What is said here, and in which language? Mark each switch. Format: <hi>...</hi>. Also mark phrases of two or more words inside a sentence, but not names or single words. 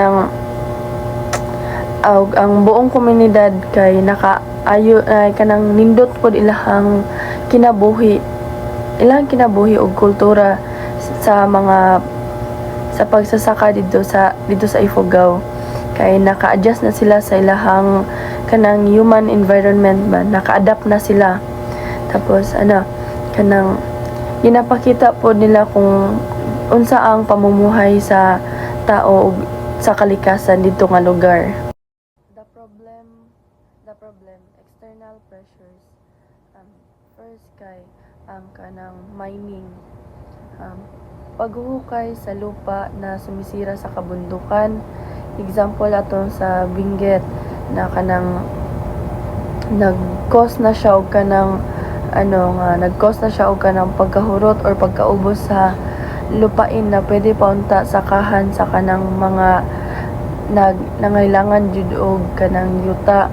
<ceb>ang buong komunidad kay nakaayo kanang nindot pod ilang kinabuhi og kultura sa pagsasaka dito sa Ifugao kay naka-adjust na sila sa ilahang kanang</ceb> <en>human environment</en> <ceb>ba, naka-adapt na sila. Tapos kanang ginapakita po nila kung unsa ang pamumuhay sa tao sa kalikasan dito nga lugar.</ceb> <en>The problem, external pressure First</en> <ceb>kay ang kanang</ceb> <en>mining.</en> <tl>Paghuhukay sa lupa na sumisira sa kabundukan.</tl> <ceb>Example ato sa Benguet na kanang nag-cause na siya og kanang nag-cause na siya og kanang pagkahurot or pagkaubos sa lupain na pwede paunta sa kahan sa kanang mga nangailangan jud og kanang yuta.</ceb>